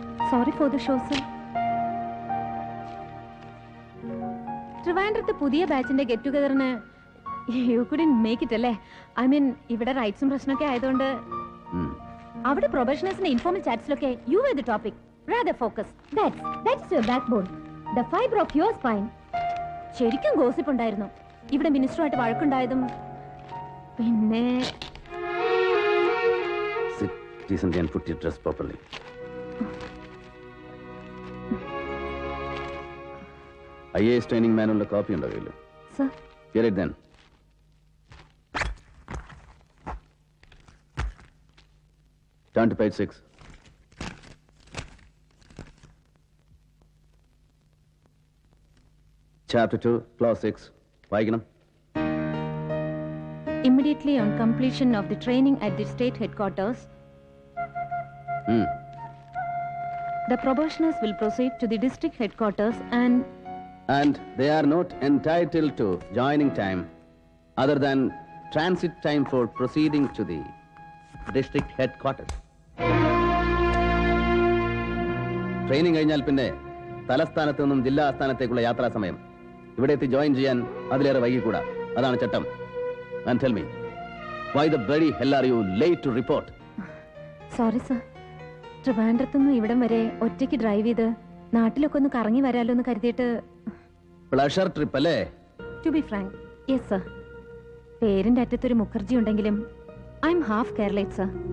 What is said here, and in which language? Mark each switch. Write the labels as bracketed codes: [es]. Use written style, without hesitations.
[en] Sorry for the show, sir. [ml] ട്രിവാൻഡ്രത്ത് പുതിയ ബാച്ചിന്റെ get ടുഗദറിന് [en] you couldn't make it [ml] അല്ലേ? ഐ മീൻ ഇവിടെ റൈറ്റ്സും പ്രശ്നമൊക്കെ ആയതുകൊണ്ട് അവിടെ പ്രൊഫഷണൽസിന്റെ informal ചാറ്റ്സിലൊക്കെ [en] You are the topic. rather focus. That's your backbone. The fiber of your spine. [ml] ശരിക്കും ഗോസിപ്പ് ഉണ്ടായിരുന്നു. ഇവിടെ മിനിസ്റ്ററുമായിട്ട് വഴക്കുണ്ടായതും പിന്നെ [en] Sit decently and put your dress properly. IAS training manual copy [ml] ഉണ്ടോ കയ്യിൽ? Sir [en] Get it then. Turn to page 6. Chapter 2, clause 6. വായിക്കണം. Immediately on completion of the training at the state headquarters, the probationers will proceed to the district headquarters And they are not entitled to joining time other than transit time for proceeding to the district headquarters. [ml] Training കഴിഞ്ഞാൽ പിന്നെ തലസ്ഥാനത്ത് നിന്നും ജില്ലാ ആസ്ഥാനത്തേക്കുള്ള യാത്രാ സമയം ഇവിടെ എത്തി join ചെയ്യാൻ അതിലേറെ വൈകിക്കൂടാ. അതാണ് ചട്ടം. [en] And tell me, why the bloody hell are you late to report? [ml] Sorry sir, ട്രിവാൻഡ്രത്തുനിന്ന് ഇവിടം വരെ ഒറ്റയ്ക്ക് ഡ്രൈവ് ചെയ്ത് നാട്ടിലൊക്കെ ഒന്ന് കറങ്ങി വരാലോ എന്ന് കരുതിയിട്ട്. പ്ലഷർ ട്രിപ്പ് അല്ലേ? [en] To be frank, yes sir. [ml] പേരിന്റെ അറ്റത്തൊരു മുഖർജി ഉണ്ടെങ്കിലും [en] I am half Keralite [ml] sir.